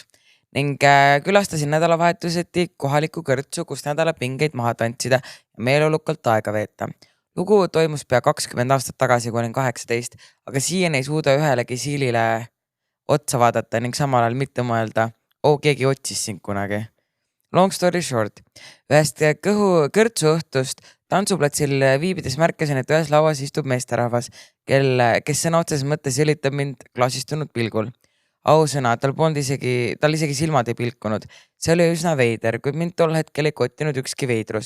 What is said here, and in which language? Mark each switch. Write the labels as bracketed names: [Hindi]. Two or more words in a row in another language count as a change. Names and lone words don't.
[Estonian] Ning külastasin nädalavahetuseti kohaliku kõrtsu, kus nädala pingeid maha tantsida ja meeleolukalt aega veeta. Lugu toimus pea 20 aastat tagasi, kui olin 18, aga siiani ei suuda ühelegi siilile otsa vaadata ning samal ajal mitte mõelda, keegi otsis sind kunagi. [English] Long story short, [Estonian] ühest kõrtsu õhtust tantsuplatsil viibides märkasin, et ühes lauas istub meesterahvas, kes sõna otseses mõttes jõlitab mind klaasistunud pilgul. Ausõna, tal isegi silmad ei pilkunud. See oli üsna veider, kuid mind tol hetkel ei kottinud ükski veidrus.